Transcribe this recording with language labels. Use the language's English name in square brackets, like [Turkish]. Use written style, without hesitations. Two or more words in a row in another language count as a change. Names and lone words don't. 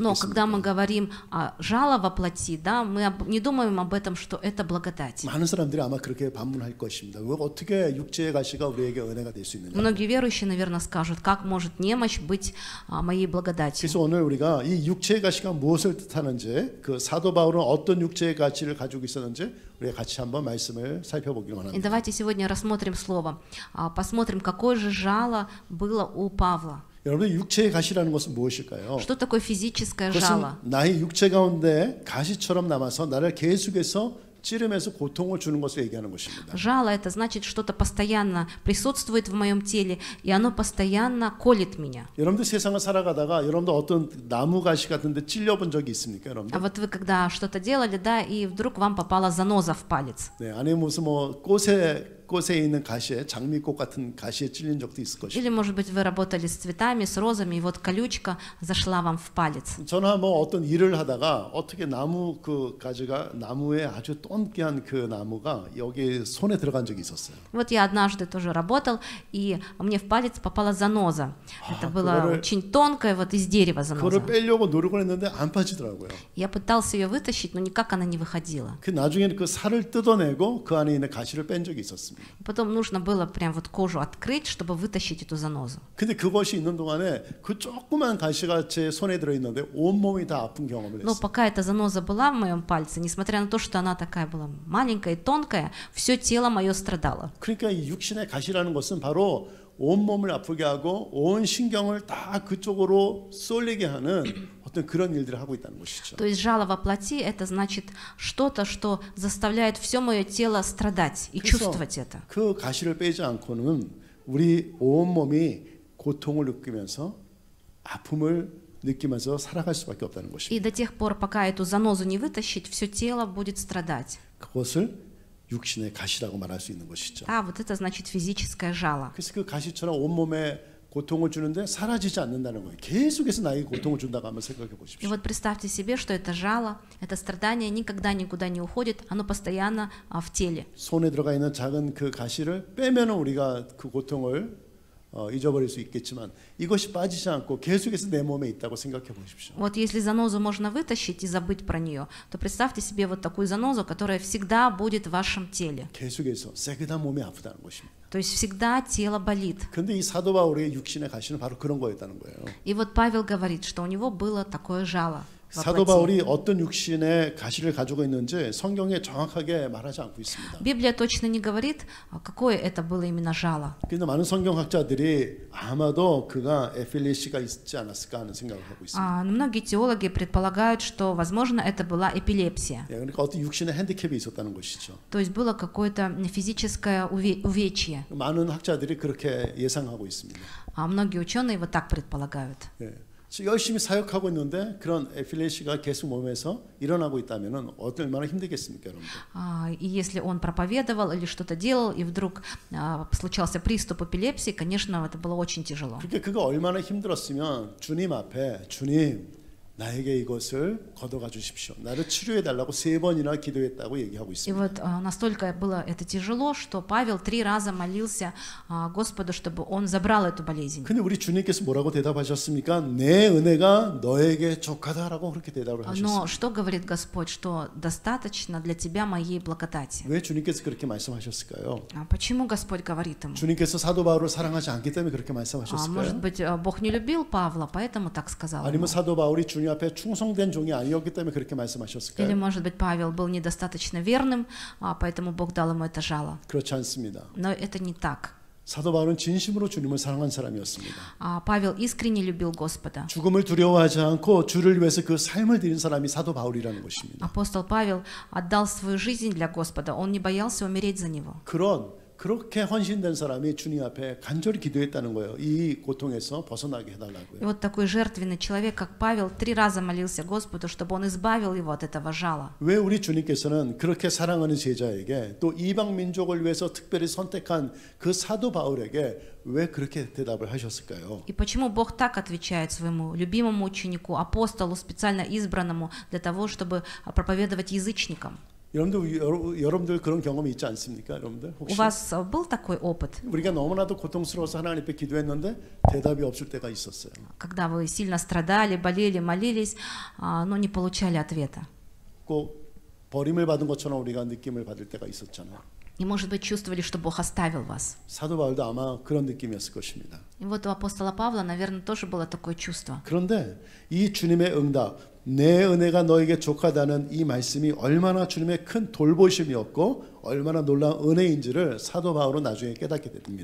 [Russian] Но [Korean] 있겠습니까? [Russian] когда мы говорим о жало во плоти, да, мы не думаем об этом, что это благодать. [Korean] 많은 사람들이 아마 그렇게 반문할 것입니다. 왜 어떻게 육체의 가시가 우리에게 은혜가 될 수 있느냐? [Russian] Многие верующие, наверное, скажут, как может немощь быть моей благодатью. [Korean] 그래서 오늘 우리가 이 육체의 가시가 무엇을 뜻하는지, 그 사도 바울은 어떤 육체의 가치를 가지고 있었는지 우리가 같이 한번 말씀을 살펴보기를 [Russian] И [Korean] 원합니다. [Russian] давайте сегодня рассмотрим слово, посмотрим, какое же жало было у Павла. [Korean] 여러분 육체의 가시라는 것은 무엇일까요? [Russian] Что такое физическое [Korean] 그것은 [Russian] жало? [Korean] 나의 육체 가운데 가시처럼 남아서 나를 계속해서 찌르면서 고통을 주는 것을 얘기하는 것입니다. [Russian] Жало это значит, что-то постоянно присутствует в моем теле, и оно постоянно колет меня. [Korean] 여러분들 세상을 살아가다가 여러분들 어떤 나무 가시 같은데 찔려본 적이 있습니까, [Russian] А [Korean] 여러분들? [Russian] вот вы когда что-то делали, да, и вдруг вам попала заноза в палец. [Korean] 네, 아니면 무슨 뭐 꽃에 있는 가시에 장미꽃 같은 가시에 찔린 적도 있을 것이고. [Russian] Или, может быть, вы работали с цветами, с розами, и вот колючка зашла вам в палец. [Korean] 저는 뭐 어떤 일을 하다가 어떻게 나무 그 가지가 나무에 아주 똠기한 그 나무가 여기 손에 들어간 적이 있었어요. [Russian] Вот я однажды тоже работал, и мне в палец попала заноза. Это было очень тонкая, вот из дерева заноза. [Korean] 그거를 빼려고 노력을 했는데 안 빠지더라고요. [Russian] Я пытался ее вытащить, но никак она не выходила. [Korean] 그 나중에는 그 살을 뜯어내고 그 안에 있는 가시를 뺀 적이 있었습니다. [Russian] Потом нужно было прям вот кожу открыть, чтобы вытащить эту занозу. [Korean] 근데 그것이 있는 동안에 그 조그만 가시가 제 손에 들어 있는데 온 몸이 다 아픈 경험을 [Russian] Но [Korean] 했어요. [Russian] пока эта заноза была в моем пальце, несмотря на то, что она такая была маленькая и тонкая, все тело мое страдало. [Korean] 그러니까 이 육신의 가시라는 것은 바로 온 몸을 아프게 하고 온 신경을 다 그쪽으로 쏠리게 하는 어떤 그런 일들을 하고 있다는 것이죠. [Russian] То есть жало во плоти — это значит что-то, что заставляет все мое тело страдать и чувствовать это. [Korean] 그 가시를 빼지 않고는 우리 온 몸이 고통을 느끼면서 아픔을 느끼면서 살아갈 수밖에 없다는 [Russian] И [Korean] 것입니다. [Russian] до тех пор, пока эту занозу не вытащить, все тело будет страдать. [Korean] 그것을 육신의 가시라고 말할 수 있는 것이죠. [Russian] А вот это значит физическое жало. [Korean] 그래서 그 가시처럼 온 몸에 고통을 주는데 사라지지 않는다는 거예요. 계속해서 나에게 고통을 준다고 한번 생각해 [Russian] И [Korean] 보십시오. [Russian] вот представьте себе, что это жало, это страдание никогда никуда не уходит, оно постоянно в теле. [Korean] 손에 들어가 있는 작은 그 가시를 빼면은 우리가 그 고통을 잊어버릴 수 있겠지만 이것이 빠지지 않고 계속해서 내 몸에 있다고 생각해 보십시오. [Russian] Вот если занозу можно вытащить и забыть про нее, то представьте себе вот такую занозу, которая всегда будет в вашем теле. [Korean] 계속해서 세게다 몸이 아프다는 것입니다. [Russian] То есть всегда тело болит. [Korean] 근데 이 사도 바울의 육신의 가시는 바로 그런 거였다는 거예요. [Russian] И вот Павел говорит, что у него было такое жало во [Korean] 사도 [Russian] плоти. [Korean] 바울이 어떤 육신의 가시를 가지고 있는지 성경에 정확하게 말하지 않고 있습니다. [Russian] Библия точно не говорит, какое это было именно жало. [Korean] 그런데 많은 성경학자들이 아마도 그가 에필레시가 있지 않았을까 하는 생각을 하고 있습니다. [Russian] Но многие теологи предполагают, что, возможно, это была эпилепсия. [Korean] 그러니까 어떤 육신의 핸디캡이 있었다는 것이죠. [Russian] То есть было какое-то физическое увечье. [Korean] 많은 학자들이 그렇게 예상하고 있습니다. [Russian] Многие ученые вот так предполагают. [Korean] 예. 열심히 사역하고 있는데 그런 에필레시가 계속 몸에서 일어나고 있다면은 얼마나 힘들겠습니까, 여러분들? [Russian] И если он проповедовал или что-то делал, и вдруг случался приступ эпилепсии, конечно, это было очень тяжело. [Korean] 그러니까 그가 얼마나 힘들었으면 주님 앞에 주님 나에게 이것을 걷어가 주십시오. 나를 치료해 달라고 3번이나 기도했다고 얘기하고 [Russian] И [Korean] 있습니다. [Russian] вот настолько было это тяжело, что Павел 3 раза молился Господу, чтобы он забрал эту болезнь. [Korean] 근데 우리 주님께서 뭐라고 대답하셨습니까? 내 은혜가 너에게 족하다라고 그렇게 대답을 [Russian] Но [Korean] 하셨어요. [Russian] что говорит Господь? Что достаточно для тебя моей благодати. [Korean] 왜 주님께서 그렇게 말씀하셨을까요? [Russian] Почему Господь говорит ему? [Korean] 주님께서 사도 바울을 사랑하지 않기 때문에 그렇게 [Russian] Может [Korean] 말씀하셨을까요? [Russian] быть, Бог не любил Павла, поэтому так сказал ему. [Korean] 아니면 사도 바울이 주님 앞에 충성된 종이 아니었기 때문에 그렇게 [Russian] Или, [Korean] 말씀하셨을까요? [Russian] может быть, Павел был недостаточно верным, поэтому Бог дал ему это жало. [Korean] 그렇지 않습니다. [Russian] Но это не так. [Korean] 사도 바울은 진심으로 주님을 사랑한 사람이었습니다. [Russian] Павел искренне любил Господа. [Korean] 죽음을 두려워하지 않고 주를 위해서 그 삶을 드린 사람이 사도 바울이라는 것입니다. [Russian] Апостол Павел отдал свою жизнь для Господа, он не боялся умереть за него. [Korean] 그렇게 헌신된 사람이 주님 앞에 간절히 기도했다는 거예요. 이 고통에서 벗어나게 [Russian] И [Korean] 해달라고요. [Russian] вот такой жертвенный человек, как Павел, 3 раза молился Господу, чтобы он избавил его от этого жала. [Korean] 왜 우리 주님께서는 그렇게 사랑하는 제자에게 또 이방 민족을 위해서 특별히 선택한 그 사도 바울에게 왜 그렇게 대답을 하셨을까요? [Russian] И почему Бог так отвечает своему любимому ученику, апостолу, специально избранному для того, чтобы проповедовать язычникам? [Korean] 여러분들 그런 경험이 있지 않습니까? 여러분들 [Russian] У [Korean] 혹시 [Russian] вас был такой опыт, [Korean] 우리가 너무나도 고통스러워서 하나님 앞에 기도했는데 대답이 없을 때가 있었어요. [Russian] когда вы сильно страдали, болели, молились, но не получали ответа? [Korean] 꼭 버림을 받은 것처럼 우리가 느낌을 받을 때가 있었잖아요. [Russian] И, может быть, чувствовали, что Бог оставил вас. [Korean] 사도 바울도 아마 그런 느낌이었을 것입니다. [Russian] И вот у апостола Павла, наверное, тоже было такое чувство. [Korean] 그런데 이 주님의 응답, 내 은혜가 너에게 족하다는 이 말씀이 얼마나 주님의 큰 돌보심이었고 얼마나 놀라운 은혜인지를 사도 바울은 나중에 깨닫게 됩니다.